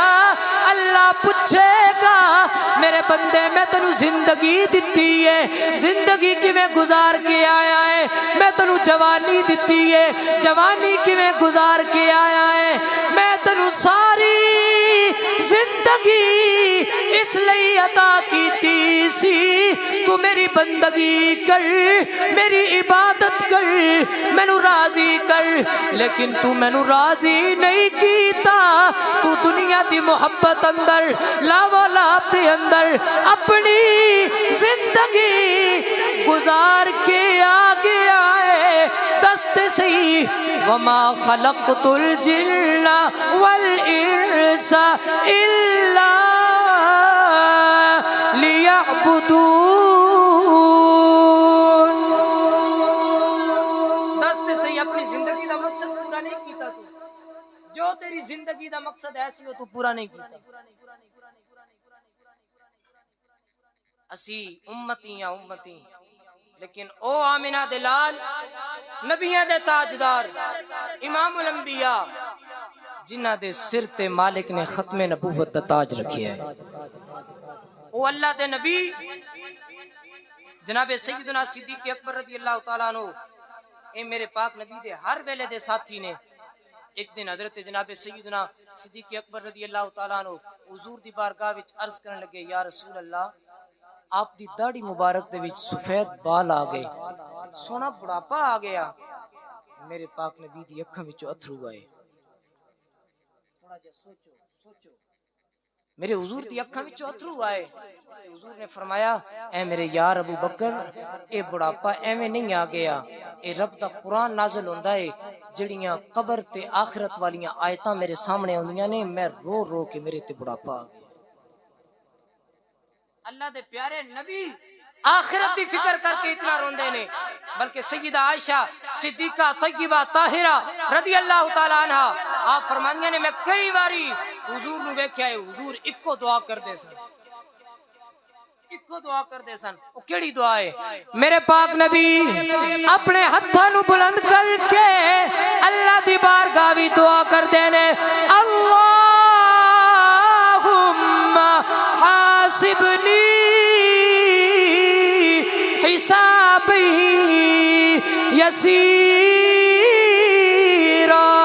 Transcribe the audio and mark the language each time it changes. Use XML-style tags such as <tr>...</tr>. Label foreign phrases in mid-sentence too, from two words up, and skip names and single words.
<pa>اللہ پوچھے گا میرے بندے میں تینو زندگی دیتی ہے, زندگی کیویں گزار کے آیا ہے؟ میں تینو جوانی دیتی ہے, جوانی کیویں گزار کے آیا ہے؟ میں تینو ساری زندگی اس لئی عطا کیتی سی تو میری بندگی کر, میری عبادت کر, مینو راضی کر. لیکن تو مینو راضی نہیں کیتا, تو دنیا دی محبت اندر لاو لاب دے اندر اپنی زندگی گزار کے آگے آئے.</pa> <ar>دست سی وما خلقت الجن والانس الا لیعبدون.</ar> <pa>دست سی اپنی زندگی دا مقصد پورا نہیں کیتا, تو جو تیری زندگی دا مقصد ایسی ہو تو پورا نہیں کیتا. اسی</pa> <ar>امتی یا امتی,</ar> <pa>لیکن او آمنہ دلال نبیاں دے تاجدار امام الانبیاء جنہ دے سر تے مالک نے ختم نبوت دا تاج رکھیا ہے. او اللہ دے نبی جناب سیدنا صدیق اکبر رضی اللہ تعالیٰ عنہ, اے میرے پاک نبی دے ہر ویلے دے ساتھی نے. ایک دن حضرت جناب سیدنا صدیق اکبر رضی اللہ تعالیٰ عنہ حضور دی بارگاہ وچ عرض کرن لگے,</pa> <ar>یا رسول اللہ</ar> <pa>آپ دی داڑھی مبارک دے وچ سفید بال آ گئے, سونا بڑھاپا آ گیا. میرے پاک نبی دی اکھاں وچوں اتھرو آئے. تھوڑا جا سوچو سوچو, میرے حضور دی اکھاں وچوں اتھرو آئے. حضور نے فرمایا, اے میرے یار ابو بکر, اے بڑھاپا ایویں نہیں آ گیا, اے رب دا قرآن نازل ہوندا ہے جڑیاں قبر تے آخرت والیاں آیتاں میرے سامنے ہوندیاں نے, میں رو رو کے میرے تے بڑھاپا آ گیا. اللہ دے پیارے نبی آخرت دی فکر کر کے اتنا روندے نے, بلکہ سیدہ عائشہ صدیقہ طیبہ طاہرہ رضی اللہ تعالیٰ عنہ آپ فرماندیاں نے میں کئی باری حضور نو ویکھیا ہے, حضور اکو دعا کر دے سن, اکو دعا کر دے سن. او کیڑی دعا ہے؟ میرے پاک نبی اپنے ہتھاں نو بلند کر کے اللہ دی بارگاہ وی دعا کر دے نے,</pa> <ar>اللہم حاسبنی حسابی یسیرا.</ar>